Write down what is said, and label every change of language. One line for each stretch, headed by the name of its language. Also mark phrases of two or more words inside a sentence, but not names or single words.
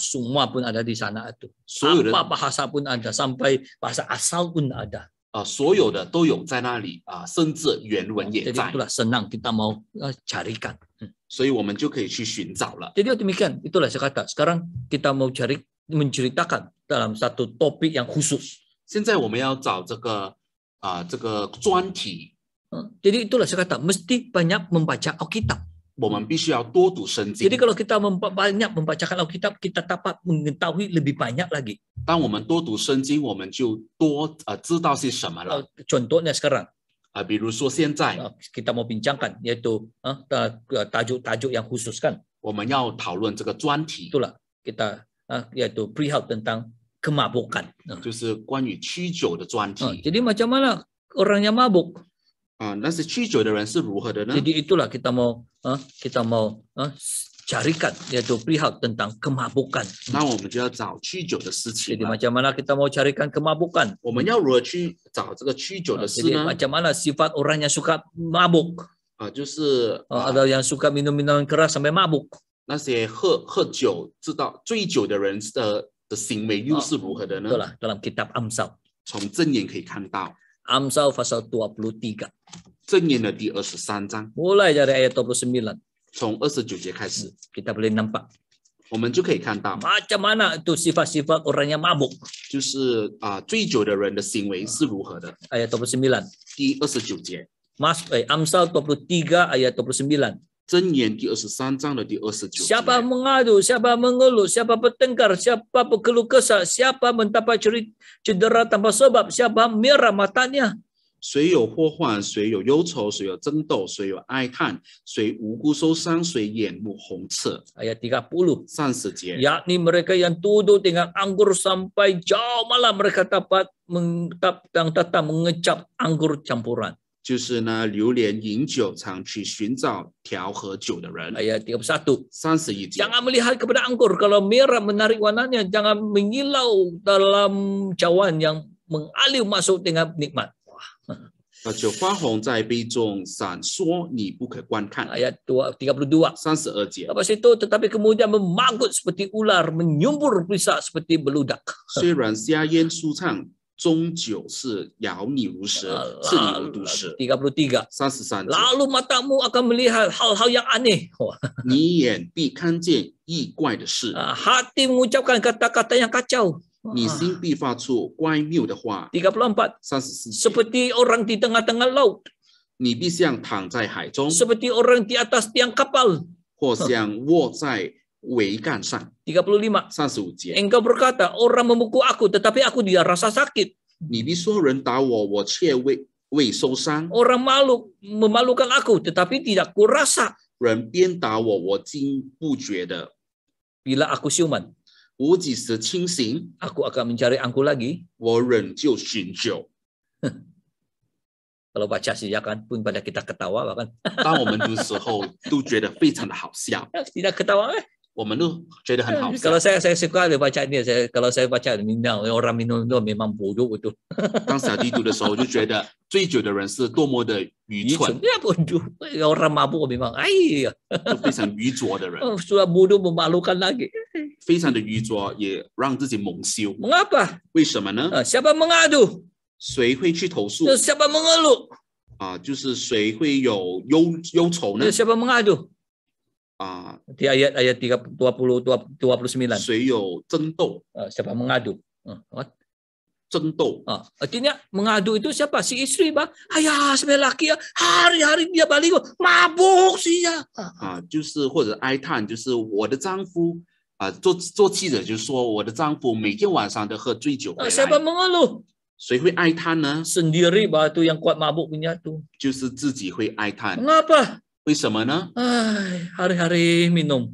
Malay: Semua pun ada di sana itu.
Chinese: 所有的
Malay: Apa bahasa pun ada, sampai bahasa asal pun ada.
Chinese: 所有的都有在那里甚至原文也
Malay: Jadi
Chinese: 在，
Malay: itulah senang kita mau carikan.
Chinese: 所以我们就可以去寻找了。
Malay: Jadi demikian, itulah saya kata. Sekarang kita mau menceritakan dalam satu topik yang khusus.
Chinese: 现在我们要找这个专题，
Malay: Jadi itulah saya kata, mesti banyak membaca Alkitab.
Chinese: 我们必须要多读圣经
Malay: Jadi。kalau kita banyak membacakan Alkitab, kita dapat mengetahui lebih banyak lagi.
Chinese: 当我们多读圣经，我们就多知道些什么了。
Malay: Contohnya sekarang,
Chinese: 比如说现在
Malay: kita mau bincangkan, yaitu tajuk-tajuk yang khusus kan.
Chinese: 我们要讨论这个专题，
Malay: Itulah kita yaitu perihal tentang kemabukan.
Chinese: 就是关于酗酒的专题。
Malay: Jadi macam mana orang yang mabuk?
Chinese: 那些酗酒的人是如何的呢？
Malay: Jadi itulah kita mau carikan, yaitu perihal tentang kemabukan.
Chinese: 那我们就要找酗酒的事情
Malay: Jadi
Chinese: 了。
Malay: macam mana kita mau carikan kemabukan?
Chinese: 我们要如何去找这个酗酒的事
Malay: Jadi
Chinese: 呢？
Malay: macam mana sifat orang yang suka mabuk?
Chinese: 就是
Malay: Ada yang suka minum-minuman keras sampai mabuk.
Chinese: 那些喝酒知道醉酒的人的行为又是如何的呢？
Malay: Itulah dalam kitab Amsal.
Chinese: 从箴言可以看到，
Malay: Amsal pasal 23.
Chinese: 箴言的第23章，
Malay: Mulai dari ayat 29.
Chinese: 从29节开始，
Malay: Kita boleh nampak
Chinese: 我们就可以看到，
Malay: macam mana itu sifat-sifat orang yang mabuk.
Chinese: 就是醉酒的人的行为是如何的。
Malay: Ayat 29.
Chinese: 第29节，
Malay: Amsal 23 ayat 29.
Chinese: 箴言第23章的第29节。
Malay: Siapa mengadu, siapa mengeluh, siapa bertengkar, siapa berkeluh kesah, siapa mendapat cedera tanpa sebab, siapa merah matanya.
Chinese: 谁有祸患，谁有忧愁，谁有争斗，谁有哀叹，谁无辜受伤，谁眼目红赤。
Malay: Ayat 30.
Chinese: 30节，
Malay: Yakni mereka yang duduk dengan anggur sampai jauh malam, mereka tetap mengecap anggur campuran.
Chinese: 就是呢，流连饮酒，常去寻找调和酒的人。
Malay: Ayat 31.
Chinese: 31节，
Malay: Jangan melihat kepada anggur kalau merah menarik warnanya, jangan mengilau dalam cawan yang mengalir masuk dengan nikmat.
Chinese: 酒花红在杯中闪烁，你不可观看。
Malay: Ayat 32.
Chinese: 32节，
Malay: Lepas itu tetapi kemudian memanggut seperti ular, menyumbur pisah seperti beludak.
Chinese: 虽然香烟舒畅，终究是咬你如蛇，刺你如毒蛇。
Malay: 33.
Chinese: 33节，
Malay: Lalu matamu akan melihat hal-hal yang aneh.
Chinese: 你眼必看见异怪的事，
Malay: Hati mengucapkan kata-kata yang kacau.
Chinese: 你心必发出乖谬的话。
Malay: 34.
Chinese: 34节，
Malay: Seperti orang di tengah-tengah laut,
Chinese: 你必像躺在海中，
Malay: seperti orang di atas tiang kapal.
Chinese: 或像卧在桅杆上。
Malay: 35.
Chinese: 35节，
Malay: Engkau berkata, orang memukul aku, tetapi aku dia rasa sakit.
Chinese: 你必说人打我，我却未受伤；
Malay: Orang memalukan aku, tetapi tidak kurasa.
Chinese: 人鞭打我，我竟不觉得。
Malay: Bila aku siuman,
Chinese: 我几时清醒，
Malay: aku akan mencari anggur lagi.
Chinese: 我仍旧寻酒。
Malay: Kalau baca saja kan, pun pada kita ketawa bahkan.
Chinese: 当我们读的时候，都觉得非常的好笑，
Malay: Tidak ketawa.
Chinese: 我们都觉得很好笑
Malay: Kalau。saya suka baca ini, kalau saya baca orang minum itu memang bodoh betul.
Chinese: 当小弟读的时候，就觉得醉酒的人是多么的愚蠢，
Malay: Ya bodoh. Orang mabuk memang, ay,
Chinese: 就非常愚拙的人，
Malay: sudah bodoh memalukan lagi.
Chinese: 非常的愚拙，也让自己蒙羞。
Malay: Mengapa?
Chinese: 为什么呢？
Malay: Siapa mengadu?
Chinese: 谁会去投诉
Malay: Siapa mengeluh?
Chinese: 就是谁会有忧愁呢？
Malay: Siapa mengadu? Di ayat 29.
Chinese: 谁有争斗？
Malay: Siapa mengadu?
Chinese: 争斗
Malay: Artinya mengadu itu siapa? Si istri bah. Ayah, sebagai laki ya, hari-hari dia balik mabuk sih ya.
Chinese: 就是或者哀叹，就是我的丈夫做妻子就说我的丈夫每天晚上都喝醉酒回来。
Malay: Siapa mengeluh?
Chinese: 谁会哀叹呢？
Malay: Sendiri bah tu yang kuat mabuk punya tu.
Chinese: 就是自己会哀叹。
Malay: Mengapa?
Chinese: 为什么呢？
Malay: Hari-hari minum.